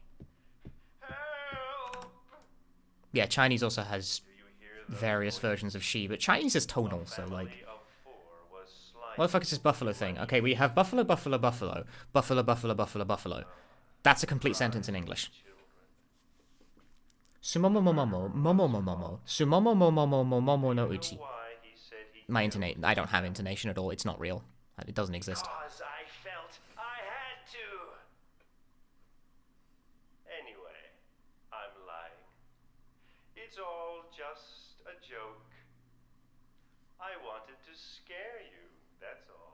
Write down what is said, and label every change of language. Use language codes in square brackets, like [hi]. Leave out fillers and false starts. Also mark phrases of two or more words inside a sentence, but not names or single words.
[en] Help! Yeah, Chinese also has various versions of she, but Chinese is tonal, so like... What the fuck is this buffalo thing? Okay, we have buffalo. That's a complete sentence in English. [ja] Sumomo momomo, momo momomo, sumomo momomo momomo no uchi. [en] My intonation, I don't have intonation at all, it's not real. It doesn't exist. Because I felt I had to. Anyway, I'm lying. It's all just a joke. I wanted to scare you, that's all.